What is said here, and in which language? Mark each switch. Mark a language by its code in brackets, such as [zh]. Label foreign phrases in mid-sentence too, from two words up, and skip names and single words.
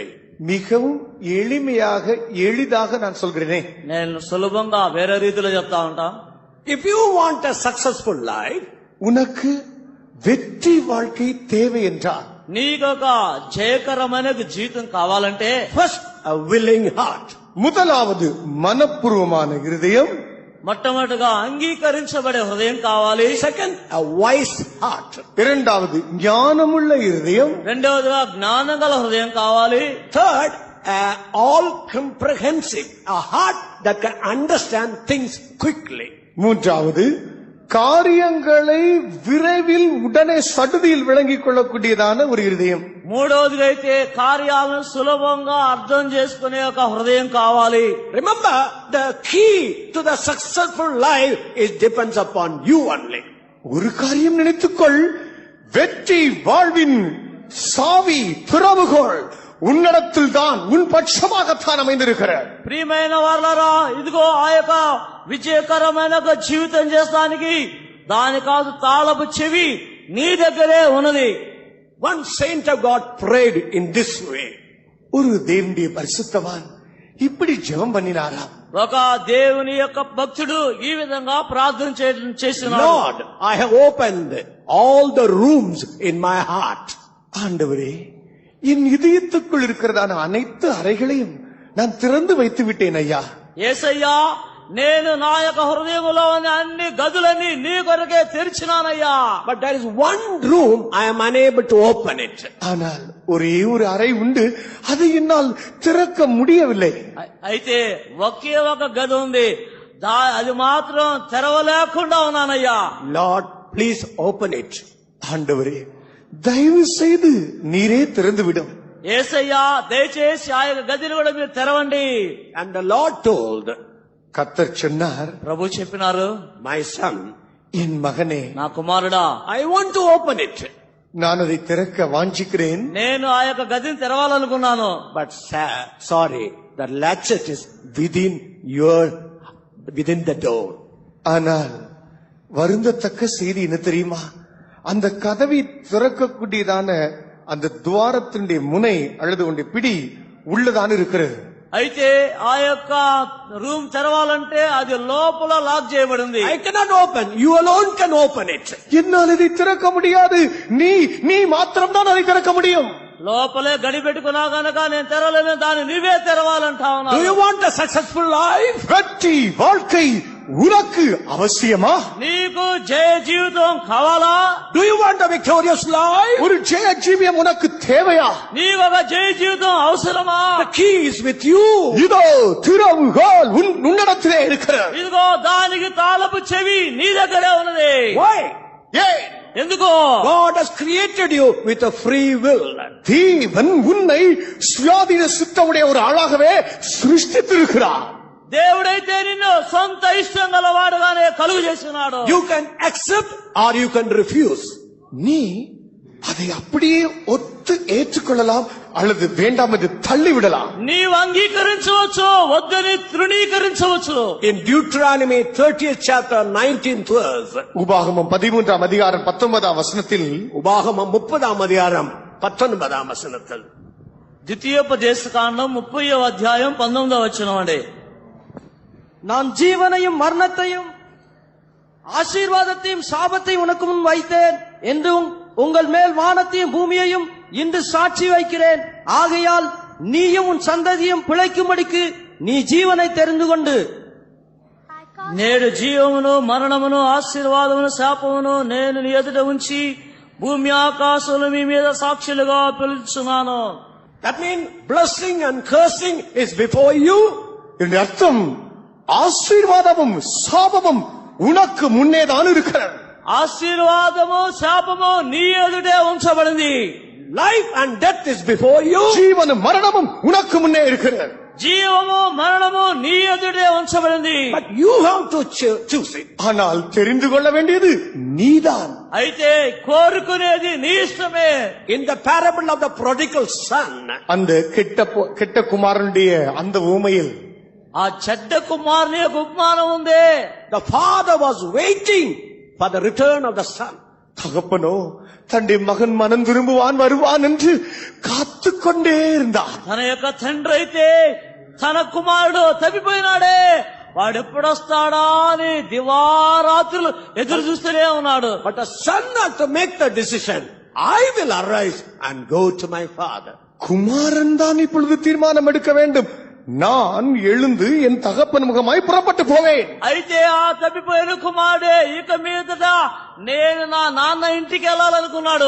[ta] மிகவும் எளிதாக நான் சொல்கிறேனே, [te] నేను సులభంగా వేరే రీతిలో చెప్తా ఉంటా. [en] If you want a successful life, [ta] உனக்கு வெற்றி வாழ்க்கை தேவை என்றால், [te] నీకొక జయకరమైన జీవితం కావాలంటే [en] first a willing heart. [ta] முதலாவது మనఃపూర్వமான இருதయం, [te] మొట్టమొదటిగా అంగీకరించబడే హృదయం కావాలి. [en] Second, a wise heart. [ta] இரண்டாவது ஞானமுள்ள இருதயம், [te] రెండవదిగా జ్ఞానం గల హృదయం కావాలి. [en] Third, all comprehensive, a heart that can understand things quickly. [ta] மூன்றாவது காரியங்களை விரைவில் உடனே சடுதியில் விளங்கிக் கொள்ளக்கூடியதான ஒரு இருதயம். [te] మూడవదిగా అయితే కార్యాలను సులభంగా అర్థం చేసుకునే ఒక హృదయం కావాలి. [en] Remember, the key to the successful life depends upon you only. [ta] ஒரு காரியம் நினைத்துக்கொள், வெற்றி வாழ்வின் சாவி திறவுகோல் உன்னிடத்தில் தான், உன் பட்சமாகத்தான் அமைந்திருக்கிற. [te] ప్రియమైన వారలారా, ఇదిగో ఆ యొక్క విజయకరమైన ఒక జీవితం చేస్తానికి దాని కాదు తాళపు చెవి నీ దగ్గరే ఉన్నది. [en] One saint of God prayed in this way. [ta] ஒரு தேவனுடைய பரிசுத்தவான் இப்படி ஜெபம் பண்ணினாராம். [te] ఒక దేవుని యొక్క భక్తుడు ఈ విధంగా ప్రార్థన చేస్తున్నాడు. [en] Lord, I have opened all the rooms in my heart. [ta] ஆண்டவரே, என் இதயத்துக்குள் இருக்கிறதான அனைத்து அறைகளையும் நான் திறந்து வைத்து விட்டேன் ஐயா. [te] యేసయ్యా, నేను నా యొక్క హృదయంలో ఉన్న అన్ని గదులన్నీ నీ కొరకే తెరిచినానయ్యా. [en] But there is one room I am unable to open it. [ta] ஆனால் ஒரே ஒரு அறை உண்டு, அதை என்னால் திறக்க முடியவில்லை. [te] అయితే ఒకే ఒక గది ఉంది, అది మాత్రం తెరవలేకుండా ఉన్నానయ్యా. [en] Lord, please open it. [ta] ஆண்டவரே, தயவு செய்து நீரே திறந்து விடும். [te] యేసయ్యా, దయచేసి ఆ యొక్క గదిని కూడా మీరు తెరవండి. [en] And the Lord told, [ta] கர்த்தர் சொன்னார், [te] ప్రభు చెప్పినారు, [en] my son, [ta] என் மகனே, [te] నా కుమారుడా, [en] I want to open it. [ta] நான் அதை திறக்க வாஞ்சிக்கிறேன். [te] నేను ఆ యొక్క గదిని తెరవాలనుకున్నాను. [en] But sorry, the latchet is within the door. [ta] ஆனால் வருந்தத்தக்க செய்தி என்ன தெரியுமா? அந்த கதவை திறக்கக்கூடியதான அந்த துவாரத்தினுடைய முனை அல்லது உடைய பிடி உள்ளதான் இருக்கிறது. [te] అయితే ఆ యొక్క రూమ్ తెరవాలంటే అది లోపల లాక్ చేయబడింది. [en] I cannot open. You alone can open it. [ta] என்னால் இதை திறக்க முடியாது. நீ மாத்திரம் தான் அதை திறக்க முடியும். [te] లోపలే గడి పెట్టుకున్నా గనక నేను తెరవలేను, దాన్ని నువ్వే తెరవాలంటా [en] Do [te] ఉన్నావు. [en] you want a successful life? [ta] வெற்றி வாழ்க்கை உனக்கு அவசியமா? [te] నీకు జయ జీవితం కావాలా? [en] Do you want a victorious life? [ta] ஒரு ஜெய ஜீவியம் உனக்கு தேவையா? [te] నీకు ఒక జయ జీవితం అవసరమా? [en] The key is with you. [ta] இதோ திறவுகோல் உன்னிடத்திலே இருக்கிறது. [te] ఇదిగో దానికి తాళపు చెవి నీ దగ్గరే ఉన్నది. [en] Why? [ta] ஏன்? [te] ఎందుకో? [en] God has created you with a free will. [ta] தேவன் உன்னை சுயாதீன சித்தமுடைய ஒரு ஆளாகவே சிருஷ்டித்திருக்கிறார். [te] దేవుడైతే నిన్ను సొంత ఇష్టం గలవాడుగానే కలుగు చేస్తున్నాడు. [en] You can accept or you can refuse. [ta] நீ அதை அப்படியே ஒத்து ஏற்றுக்கொள்ளலாம் அல்லது வேண்டாம் என்று தள்ளிவிடலாம். [te] నీవు అంగీకరించవచ్చు, వద్దని తృణీకరించవచ్చు. [en] In Deuteronomy 30th chapter 19th verse, [ta] உபாகமம் 13ஆம் அதிகாரம் 19ஆம் வசனத்தில், உபாகமம் 30ஆம் அதிகாரம் 19ஆம் வசனத்தில், [te] ద్వితీయోపదేశ కాండం 30వ అధ్యాయం 19వ వచనం అండి. [ta] நான் ஜீவனையும் மரணத்தையும் ஆசீர்வாதத்தையும் சாபத்தையும் உனக்கு முன் வைத்தேன் என்றும் உங்கள் மேல் வானத்தையும் பூமியையும் இன்று சாட்சி வைக்கிறேன். ஆகையால் நீயும் உன் சந்ததியும் பிழைக்கும்படிக்கு நீ ஜீவனை தெரிந்து கொண்டு [te] నేడు జీవమును మరణమును ఆశీర్వాదమును శాపమును నేను నీ ఎదుట ఉంచి భూమి ఆకాశములు మీ మీద సాక్షులుగా పిలుచున్నాను. [en] That means blessing and cursing is before you. [ta] இதன் அர்த்தம் ஆசீர்வாதமும் சாபமும் உனக்கு முன்னேதான் இருக்கிறது. [te] ఆశీర్వాదము శాపము నీ ఎదుటే ఉంచబడింది. [en] Life and death is before you. [ta] ஜீவனும் மரணமும் உனக்கு முன்னே இருக்கிறது. [te] జీవము మరణము నీ ఎదుటే ఉంచబడింది. [en] But you have to choose it. [ta] ஆனால் தெரிந்து கொள்ள வேண்டியது நீதான். [te] అయితే కోరుకునేది నీ ఇష్టమే. [en] In the parable of the prodigal son, [ta] அந்த கெட்ட குமாரனுடைய அந்த ஊமையில் [te] ఆ చెడ్డ కుమారుని యొక్క ఉపమానం ఉంది. [en] the father was waiting for the return of the son. [ta] தகப்பனோ தன்னுடைய மகன் மனம் திரும்புவான் வருவான் என்று காத்துக்கொண்டே இருந்தார். [te] తన యొక్క తండ్రి అయితే తన కుమారుడు తప్పిపోయినాడే, వాడు ఎప్పుడొస్తాడా అని దివారాత్రులు ఎదురు చూస్తూనే ఉన్నాడు. [en] But the son had to make the decision. I will arise and go to my father. [ta] குமாரன் தான் இப்பொழுது தீர்மானம் எடுக்க வேண்டும். நான் எழுந்து என் தகப்பன் முகமாய் புறப்பட்டு போவேன். [te] అయితే ఆ తప్పిపోయిన కుమారుడే ఇక మీదట నేను నా నాన్న ఇంటికి వెళ్ళాలనుకున్నాడు.